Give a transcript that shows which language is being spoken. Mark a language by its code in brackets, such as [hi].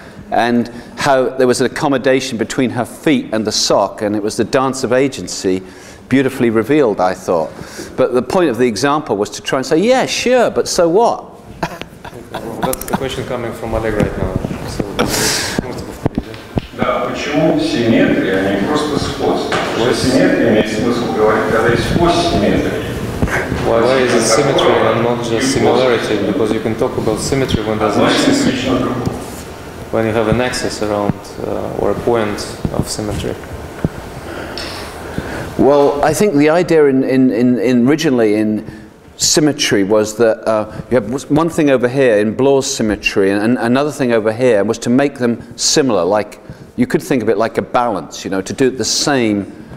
[en] And how there was an accommodation between her feet and the sock, and it was the dance of agency, beautifully revealed, I thought. But the point of the example was to try and say, yeah, sure, but so what? Well, that's the question coming from Oleg right now. [ru] Да, почему симметрия, а не просто сходство? Потому что симметрия имеет смысл говорить, когда есть ось симметрии. [en] Why is it symmetry and not just similarity? Because you can talk about symmetry when there's an axis, when you have an axis around or a point of symmetry. Well, I think the idea originally in symmetry was that you have one thing over here in Bloor's symmetry and another thing over here was to make them similar, like you could think of it like a balance, you know, to do it the same.